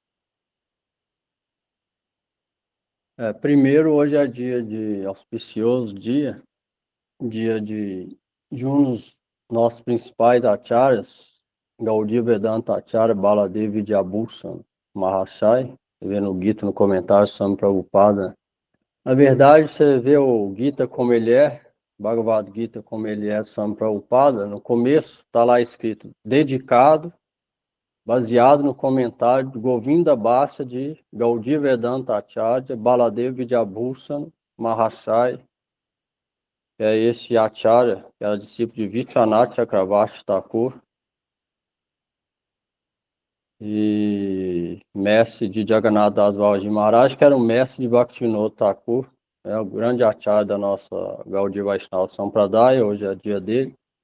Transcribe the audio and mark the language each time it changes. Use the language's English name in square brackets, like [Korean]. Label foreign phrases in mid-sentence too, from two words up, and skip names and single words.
[Portuguese] Primeiro, hoje é dia de auspicioso dia de um dos nossos principais acharyas, Gaudiya Vedanta Acharya Baladev Vidyabhushan Mahashaya, vendo o Gita no comentário Swami Prabhupada. Na verdade, você vê o Gita como ele é, Bhagavad Gita como ele é, Swami Prabhupada, no começo está lá escrito, dedicado, baseado no comentário de Govinda Bhasya de Gaudiya Vedanta Acharya Baladev Vidyabhushan Mahashaya, que é esse Acharya, que era discípulo de Vishwanath Chakravarti Thakur e mestre de Jagannath Das Babaji Maharaj, que era um mestre de Bhaktivinoda Thakur, o grande Acharya da nossa Gaudiya Vaishnava Sampradaya, hoje é dia dele.